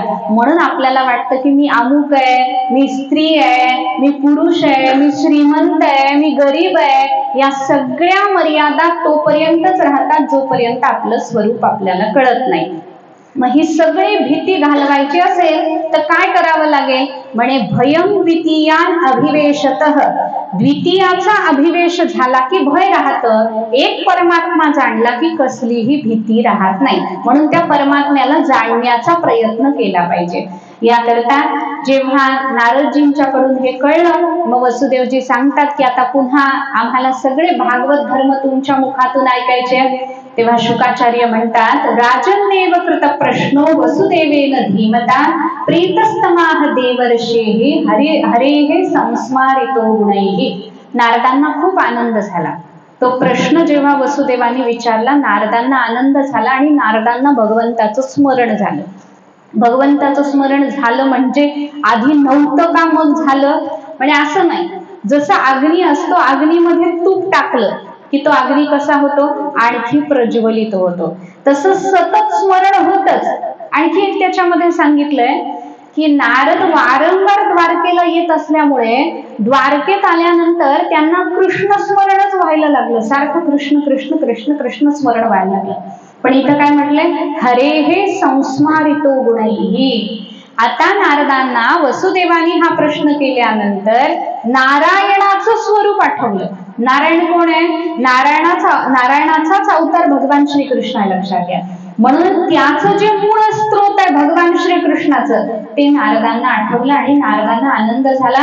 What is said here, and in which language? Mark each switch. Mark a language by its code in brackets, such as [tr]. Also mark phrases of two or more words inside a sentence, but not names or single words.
[mr] म्हणून आपल्याला वाटतं की मी अमुक आहे, मी स्त्री आहे, मी पुरुष आहे, मी श्रीमंत आहे, मी गरीब आहे. या सगळ्या मर्यादा तोपर्यंतच राहतात जोपर्यंत आपलं स्वरूप आपल्याला कळत नाही. मग ही सगळी भीती घालवायची असेल तर काय करावं लागेल? [sa] म्हणे भयं द्वितीयान अभिवेशतः. [mr] द्वितीयाचा अभिवेश झाला की भय राहतं. एक परमात्मा जाणला की कसलीही भीती राहत नाही. म्हणून त्या परमात्म्याला जाणण्याचा प्रयत्न केला पाहिजे. याकरता जेव्हा नारदजींच्याकडून हे कळलं, मग वसुदेवजी सांगतात की आता पुन्हा आम्हाला सगळे भागवत धर्म तुमच्या मुखातून ऐकायचे. तेव्हा शुकाचार्य म्हणतात, [sa] राजन्नेव कृत प्रश्नो वसुदेवेन धीमता प्रीतस्तमाह देवर्षेहि हरेः संस्मारितो गुणैः. [mr] नारदांना खूप आनंद झाला. तो प्रश्न जेव्हा वसुदेवाने विचारला, नारदांना आनंद झाला आणि नारदांना भगवंताचं स्मरण झालं. भगवंताचं स्मरण झालं म्हणजे आधी नव्हतं का मग झालं? म्हणजे असं नाही, जसं अग्नी असतो, अग्नीमध्ये तूप टाकलं की तो अग्नी कसा होतो? आणखी प्रज्वलित होतो. तसं सतत स्मरण होतच. आणखी एक त्याच्यामध्ये सांगितलंय की नारद वारंवार द्वारकेला येत असल्यामुळे द्वारकेत आल्यानंतर त्यांना कृष्ण स्मरणच व्हायला लागलं. सारखं कृष्ण कृष्ण कृष्ण कृष्ण स्मरण व्हायला लागलं. पण इथं काय म्हटलंय? [sa] हरेः संस्मारितो गुणैः. [mr] आता नारदांना वसुदेवानी हा प्रश्न केल्यानंतर नारायणाचं स्वरूप आठवलं. नारायण कोण आहे? नारायणाचाच अवतार भगवान श्रीकृष्ण आहे, लक्षात घ्या. म्हणून त्याचं जे मूळ स्त्रोत आहे भगवान श्रीकृष्णाचं, ते नारदांना आठवलं आणि नारदांना आनंद झाला.